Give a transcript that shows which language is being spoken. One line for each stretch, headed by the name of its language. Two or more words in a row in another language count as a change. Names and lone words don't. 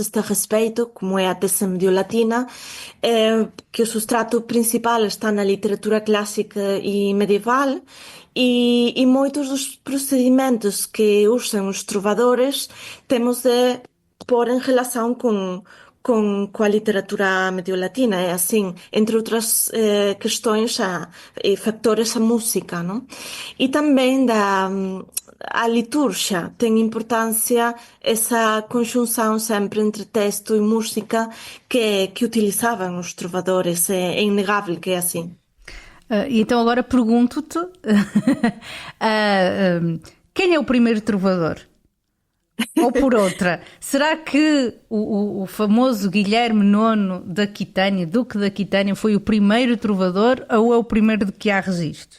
Portuguese: este respeito, como é a tese medio-latina, que o substrato principal está na literatura clássica e medieval, e muitos dos procedimentos que usam os trovadores temos de pôr em relação com coa literatura mediolatina, é assim, entre outras questões e factores, a música, non?
Galician: E tamén a liturgia ten importancia esa conxunção sempre entre texto e música que utilizaban os trovadores,
Portuguese: é inegável que é assim. E então agora pergunto-te quem é o primeiro trovador? Ou por outra, será que o famoso Guilherme IX da Aquitânia, Duque da Aquitânia, foi o primeiro trovador ou é o primeiro de que há registro?